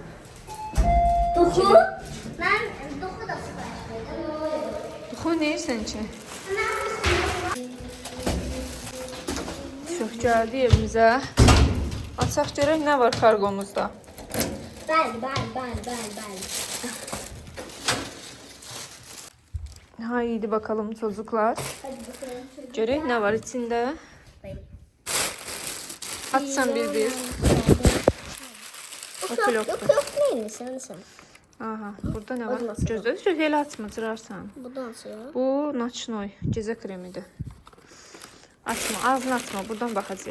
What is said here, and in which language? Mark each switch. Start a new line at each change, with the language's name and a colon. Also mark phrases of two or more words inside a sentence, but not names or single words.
Azerbaijani: Duxu? Mən duxu da sifariş verdim. Duxu nə yersən ki? Çox gəldi evimizə. Açaq görək nə var kargomuzda. Bəli.
Turkish: Haydi bakalım çocuklar. Hadi bakalım.
Azerbaijani: Görək nə var içində. Açsan bir. O
Turkish: Yok neymiş sen?
Azerbaijani: Aha, burada nə var? Gözlə, elə açma, cırarsan.
Turkish: Bu da nasıl ya?
Azerbaijani: Bu Naçnoy gecə kremidir. Açma, ağzını açma, buradan baxacaq.